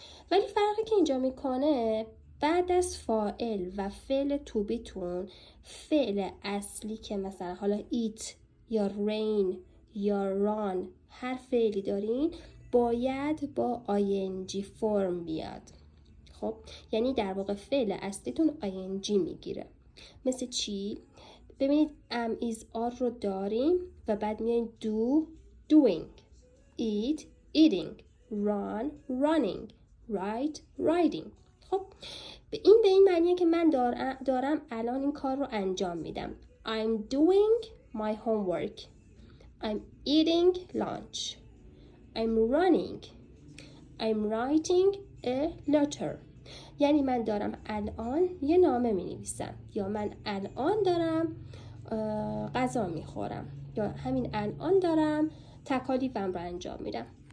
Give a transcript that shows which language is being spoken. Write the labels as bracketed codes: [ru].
[fa] ولی فرقی که اینجا میکنه بعد از فاعل و فعل to be تون فعل اصلی که مثلا حالا eat یا rain یا run هر فعلی دارین باید با ing فرم بیاد. خب یعنی در واقع فعل اصلیتون ing میگیره. مثل چی؟ ببینید is are رو داریم و بعد میایم [en] do doing، eat eating، run running، write writing. [fa] خب به این معنیه که من دارم الان این کار رو انجام میدم. [en] I'm doing my homework. I'm eating lunch. I'm running. I'm writing a letter. [fa] یعنی من دارم الان یه نامه می نویسم یا من الان دارم غذا می خورم یا همین الان دارم تکالیفم رو انجام میدم.